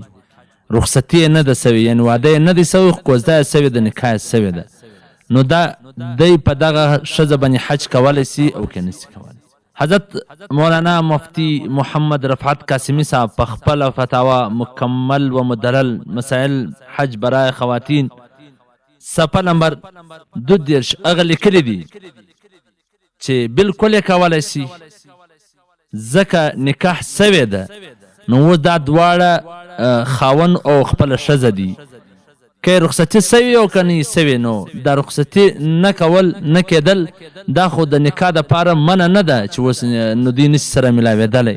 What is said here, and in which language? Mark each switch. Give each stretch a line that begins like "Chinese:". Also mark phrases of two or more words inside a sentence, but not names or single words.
Pashto: رخصتي یې نه ده سوې، یعنې واده یې نه دی سوی، خو کوزده یې سوې ده، نکاح یې سوې ده. نو دا دی په دغه ښځه باندې حج کولی سي او که نسي کولی. حضرت مولانا مفتی محمد رفعت قاسمی صاحب په خپله فتاوا مکمل و مدلل مسائل حج برای خواتین
Urdu: صفحه نمبر
Pashto: 22 هغه لیکلی دي چې بالکل یې کولی سي، ځکه نکاح سوې ده. نو اوس دا دواړه خاون او خپله ښځه دي، که رخصتي سوي او که نه سوي، نو دا رخصتي نه کول نه کېدل دا خو د نکاح دپاره منع نه ده چې اوس نو دوی نسي سره میلاوېدلی.